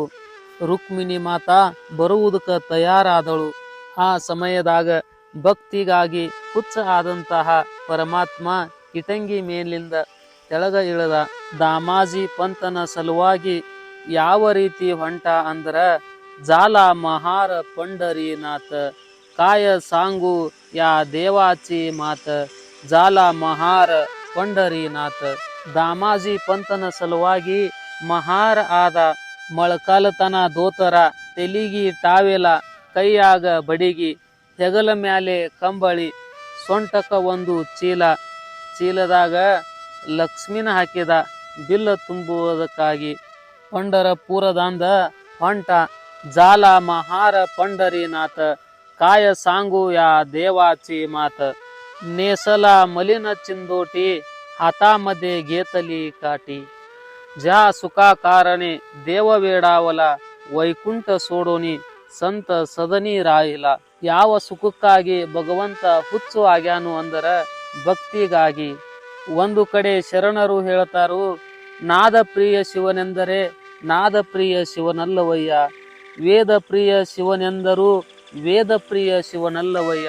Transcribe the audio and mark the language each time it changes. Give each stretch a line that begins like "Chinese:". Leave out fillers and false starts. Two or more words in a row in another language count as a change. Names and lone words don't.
Kannada: ರುಕ್ಮಿಣಿ ಮಾತಾ ಬರುವುದಕ್ಕೆ ತಯಾರಾದಳು. ಆ ಸಮಯದಾಗ ಭಕ್ತಿಗಾಗಿ ಹುಚ್ಚ ಆದಂತಹ ಪರಮಾತ್ಮ ಇಟಂಗಿ ಮೇಲಿಂದ ಕೆಳಗ ಇಳಿದ. ದಾಮಾಜಿ ಪಂತನ ಸಲುವಾಗಿ ಯಾವ ರೀತಿ ಹೊಂಟ ಅಂದ್ರ,
Marathi: झाला महार पंढरीनाथ, काय सांगू या देवाची मात, झाला महार पंढरीनाथ.
Kannada: ದಾಮಾಜಿ ಪಂತನ ಸಲುವಾಗಿ ಮಹಾರ ಆದ. ಮೊಳಕಾಲತನ ದೋತರ, ತೆಲಿಗಿ ಟಾವೆಲ, ಕೈಯಾಗ ಬಡಿಗಿ, ಹೆಗಲ ಮ್ಯಾಲೆ ಕಂಬಳಿ, ಸೊಂಟಕ ಒಂದು ಚೀಲ, ಚೀಲದಾಗ ಲಕ್ಷ್ಮಿನ ಹಾಕಿದ ಬಿಲ್ಲ ತುಂಬುವುದಕ್ಕಾಗಿ. ಪಂಡರಪುರದಂದ ಹೊಂಟ.
Marathi: झाला महार पंढरीनाथ, काय सांगू या देवाची मात. नेसला मलिन चिंदोटी हातामध्ये घेतली काठी. ज्या सुखा कारणे देव वेडावला वैकुंठ सोडोनी संत सदनी राहिला.
Kannada: ಯಾವ ಸುಖಕ್ಕಾಗಿ ಭಗವಂತ ಹುಚ್ಚು ಆಗ್ಯಾನು ಅಂದರ ಭಕ್ತಿಗಾಗಿ. ಒಂದು ಕಡೆ ಶರಣರು ಹೇಳ್ತಾರು, ನಾದ ಪ್ರಿಯ ಶಿವನೆಂದರೆ ನಾದ ಪ್ರಿಯ ಶಿವನಲ್ಲವಯ್ಯ. ವೇದ ಪ್ರಿಯ ಶಿವನೆಂದರು ವೇದ ಪ್ರಿಯ ಶಿವನಲ್ಲವಯ್ಯ.